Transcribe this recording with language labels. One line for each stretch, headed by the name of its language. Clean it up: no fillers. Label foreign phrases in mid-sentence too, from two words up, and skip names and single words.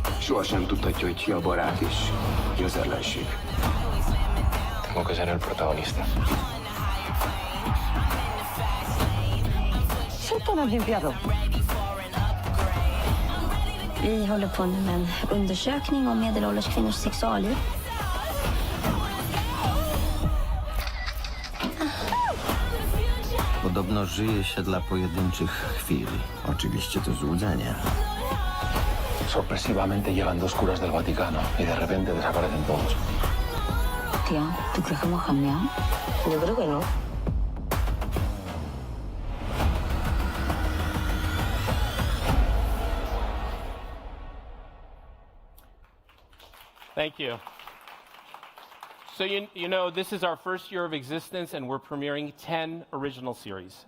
Hungarian: Sohasem tudhatja, hogy ki a barát és ki az ellenség.
Italian: Mo cos'era il protagonista?
Swedish: Sjutton har bjudit. Vi håller på med en undersökning om medelålders kvinnors sexualliv.
Polish: Podobno żyje się dla pojedynczych chwil. Oczywiście to złudzenie.
Spanish: Sorpresivamente llegan dos curas del Vaticano y de repente desaparecen todos. Tía, ¿tú crees que hemos cambiado? Yo creo que no.
English: Thank you. So you know, this is our first year of existence, and we're premiering 10 original series.